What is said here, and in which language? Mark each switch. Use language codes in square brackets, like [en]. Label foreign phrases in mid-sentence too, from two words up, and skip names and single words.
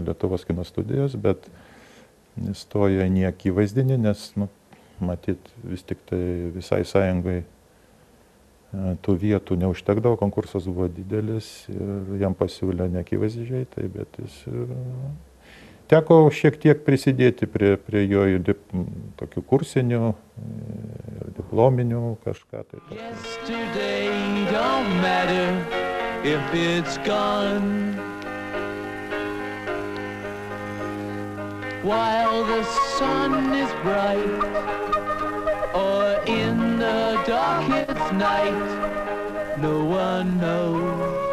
[lt] Lietuvos kino studijos, bet įstojo į neakivaizdinį, nes, matyt, vis tik tai visai sąjungai tų vietų neužtekdavo, konkursas buvo didelis ir jam pasiūlė neakivaizdžiai, bet jis teko šiek tiek prisidėti prie jo tokių kursinių, diplominių kažką. [en] Yesterday don't matter if it's gone. While the sun is bright, or in the darkest night, no one knows.